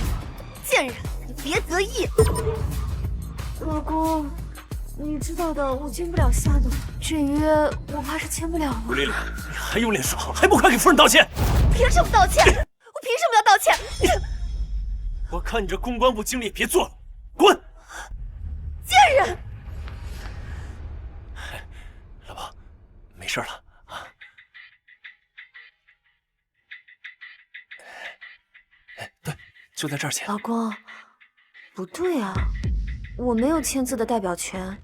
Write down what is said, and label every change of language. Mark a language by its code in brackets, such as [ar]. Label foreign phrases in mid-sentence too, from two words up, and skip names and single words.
[zh] 賤人，你別得意。老公。你知道的，我簽不了下的，這約我怕是簽不了了。吳麗麗，你還有臉說，還不快給夫人道歉？憑什麼道歉？我憑什麼要道歉？我看你這公關部經理也別做了，滾！賤人！老婆，沒事了啊。哎，對，就在這兒簽。老公，不對啊，我沒有簽字的代表權。